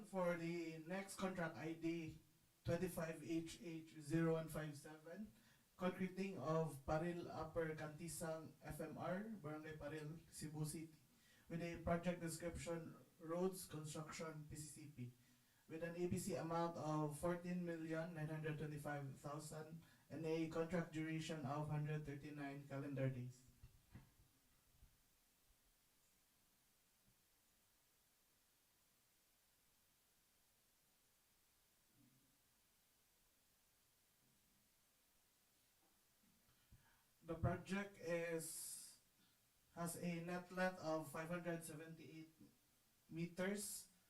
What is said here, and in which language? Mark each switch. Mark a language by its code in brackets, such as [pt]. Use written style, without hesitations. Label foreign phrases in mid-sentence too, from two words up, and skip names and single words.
[en] For the next contract ID 25HH0157, concreting of Paril Upper Kantisang FMR, Barangay Paril, Cebu City, with a project description, roads construction PCCP, with an ABC amount of 14,925,000 and a contract duration of 139 calendar days. The project has a net length of 578 meters.